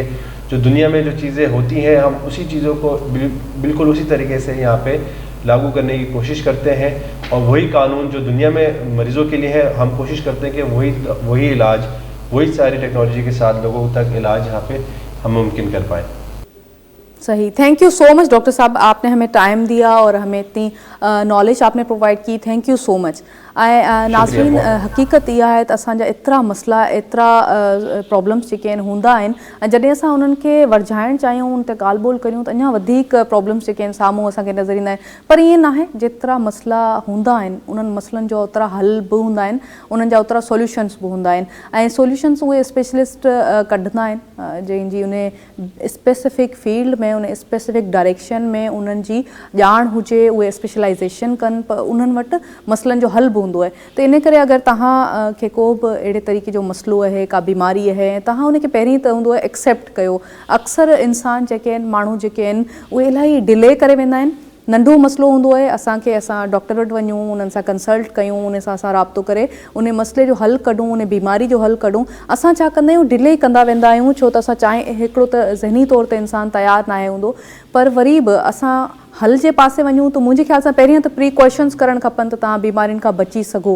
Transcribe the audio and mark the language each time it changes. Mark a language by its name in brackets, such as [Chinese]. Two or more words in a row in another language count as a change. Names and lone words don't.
[Urdu] جو دنیا میں جو چیزیں ہوتی ہیں ہم اسی چیزوں کو بالکل اسی طریقے سے یہاں پے لاگو کرنے کی کوشش کرتے ہیں اور وہی قانون جو دنیا میں مریضوں کے لیے ہے ہم کوشش کرتے ہیں کہ وہی علاج، وہی ساری ٹیکنالوجی کے ساتھ لوگوں تک علاج یہاں پے ہم ممکن کر پائیں. صحیح, [English] thank you so much [Urdu] ڈاکٹر صاحب، آپ نے ہمیں ٹائم دیا اور ہمیں اتنی نالج آپ نے پرووائیڈ کی, [English] thank you so much. [Sindhi] नाज़रीन, हकीकत इहा है त असांजा एतिरा मसला, एतिरा प्रॉब्लम्स जेके आहिनि हूंदा आहिनि, जॾहिं असां उन्हनि खे वरझाइण चाहियूं, उन ते ॻाल्हि ॿोल करियूं त अञा वधीक प्रॉब्लम्स जेके आहिनि साम्हूं असांखे नज़र ईंदा आहिनि। पर ईअं नाहे, जेतिरा मसला हूंदा आहिनि उन्हनि मसलनि जो ओतिरा हल बि हूंदा आहिनि, उन्हनि जा ओतिरा सॉल्यूशन्स बि हूंदा आहिनि ऐं सॉल्यूशन्स उहे स्पेशलिस्ट कढंदा आहिनि जंहिंजी उन [English] specific field [Sindhi] में, उन [English] specific direction [Sindhi] में उन्हनि जी ॼाण हुजे, उहे स्पेशलाइज़ेशन कनि, पर उन्हनि वटि मसलनि जो हल बि हूंदो आहे। तो इन करे अगर तव्हां खे को बि अहिड़े तरीक़े जो मसलो है, का बीमारी है, तव्हां उनखे पहिरीं त हूंदो आहे एक्सेप्ट कयो। अक्सर इंसान जेके आहिनि, माण्हू जेके आहिनि, उहे इलाही डिले करे वेंदा आहिनि। नंढो मसलो हूंदो आहे, असां डॉक्टर वटि वञूं, उन्हनि सां कंसल्ट कयूं, उन सां असां राब्तो करे उन मसइले जो हल कढूं, उन बीमारी जो हल कढूं। असां छा कंदा आहियूं, डिले कंदा वेंदा आहियूं, छो त असां हिकिड़ो त ज़हनी तौर ते इंसानु तयारु न आहे हूंदो, पर वरी बि असां हल जे पासे वञूं त मुंहिंजे ख़्याल सां पहिरियों त प्रिकॉशन्स करणु खपनि त तव्हां बीमारियुनि खां बची सघो।